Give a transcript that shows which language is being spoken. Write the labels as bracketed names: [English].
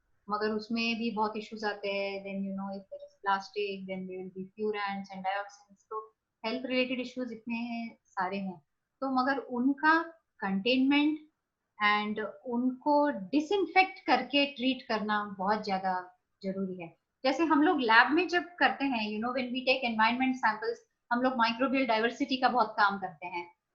[Hindi] मगर उसमें भी बहुत issues आते हैं. [English] Then you know if there is plastic, then there will be furans and dioxins. [Hindi] तो health related issues इतने सारे हैं. तो मगर उनका containment एंड उनको डिसइंफेक्ट करके ट्रीट करना बहुत ज्यादा जरूरी है. जैसे हम लोग लैब में जब करते हैं, [English] you know when we take environment samples, [Hindi] हम लोग माइक्रोबियल डाइवर्सिटी का बहुत काम करते हैं.